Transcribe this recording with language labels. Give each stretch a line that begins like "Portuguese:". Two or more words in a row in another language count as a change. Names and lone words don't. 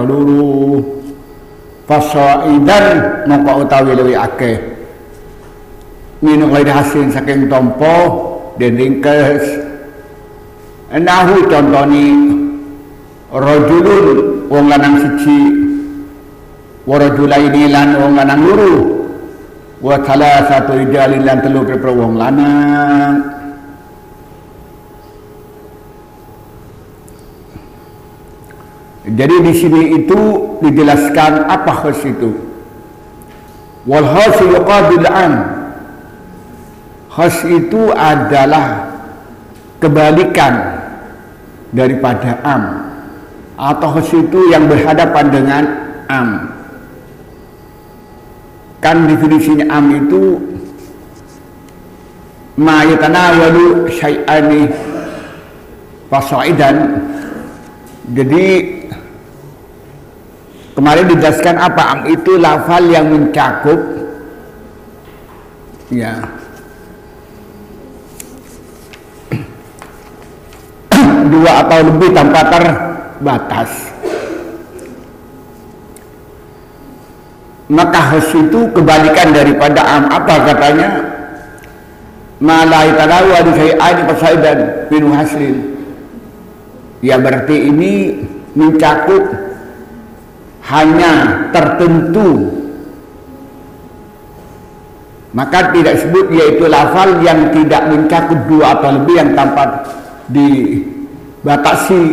Javanese: luru fasaidan mongko utawi luwih akeh
Arabic: من غير حصر
Javanese: saking tampa den ringkes enahu contoni rajulun wong lanang siji
Arabic: ورجلين
Javanese: lan wong lanang loro
Arabic: وثلاثة رجال
Javanese: lan telu pira wong lanang.
Indonesian: Jadi di sini itu dijelaskan apa khas itu.
Arabic: والخاص يقابل العام.
Indonesian: Khas itu adalah kebalikan daripada am, atau khas itu yang berhadapan dengan am. Kan definisinya am itu
Arabic: ما يتناول شيئين فصاعدا.
Indonesian: Jadi kemarin dijelaskan apa am itu lafal yang mencakup ya dua atau lebih tanpa terbatas. Maka khas itu kebalikan daripada am. Apa katanya?
Arabic: ما لا يتناول شيئا فصاعدا من حصل.
Indonesian: Ya berarti ini mencakup hanya tertentu, maka tidak sebut yaitu lafal yang tidak mencakup dua atau lebih yang tanpa dibatasi.